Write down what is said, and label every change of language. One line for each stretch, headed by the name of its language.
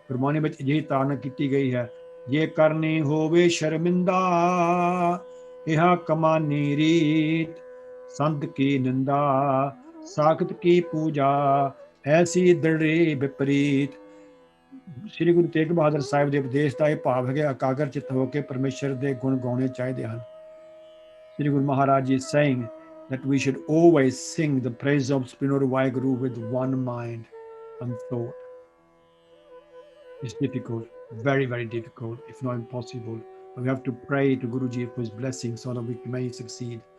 Punjabi: ਗੁਰਬਾਣੀ ਵਿੱਚ ਅਜਿਹੀ ਤਾੜਨਾ ਕੀਤੀ ਗਈ ਹੈ, ਜੇ ਕਰਨੀ ਹੋਵੇ ਸ਼ਰਮਿੰਦਾ
Hindi: इहा कमानी रीत, संत की निंदा साखत की पूजा ऐसी दृढ़ विपरीत।
Punjabi: श्री गुरु तेग बहादुर साहिब ਦੇ ਉਪਦੇਸ਼ ਦਾ ਇਹ ਭਾਵ ਹੈ ਕਿ ਇਕਾਗਰ ਚਿੱਤ ਹੋ ਕੇ ਪਰਮੇਸ਼ਰ ਦੇ ਗੁਣ ਗਾਉਣੇ ਚਾਹੀਦੇ ਹਨ।
English: Sri Guru Maharaj is saying that we should always sing the praise of Supreme Lord Vaheguru with one mind and thought. It's difficult, very, very difficult, if not impossible. We have to pray to Guruji for his blessing so that we may succeed.